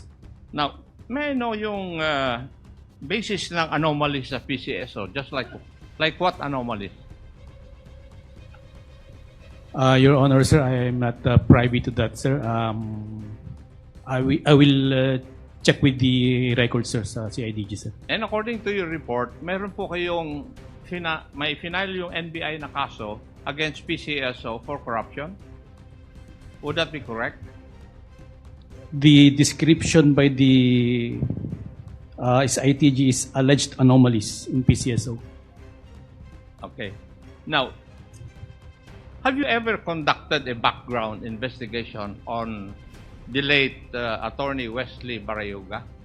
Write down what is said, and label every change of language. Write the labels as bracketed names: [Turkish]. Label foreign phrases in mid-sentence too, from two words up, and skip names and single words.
[English] Now, may I know yung basis ng anomalies sa PCSO? Just like what anomalies? Your Honor, sir, I am not privy to that, sir. I will check with the records, sir, sa CIDG, sir. And according to your report, [Filipino] meron po kayong may final yung NBI na kaso [English] against PCSO for corruption? Would that be correct? The description by the SITG is alleged anomalies in PCSO. Okay. Now, have you ever conducted a background investigation on the late Attorney Wesley Barayuga?